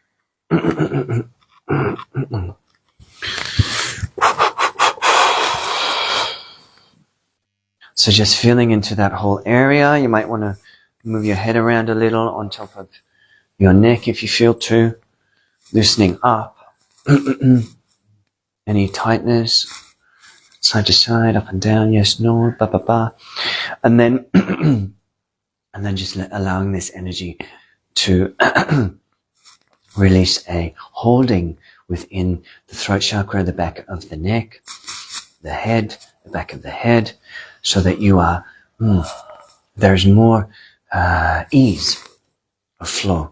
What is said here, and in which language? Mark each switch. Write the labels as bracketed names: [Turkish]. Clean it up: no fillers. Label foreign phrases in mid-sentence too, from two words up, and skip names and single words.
[English] So just feeling into that whole area. You might want to move your head around a little on top of your neck if you feel to. Loosening up. Any tightness, side to side, up and down, yes, no, ba ba ba. And then and then just allowing this energy to release a holding within the throat chakra, the back of the neck, the head, the back of the head, so that you are, there's more ease of flow.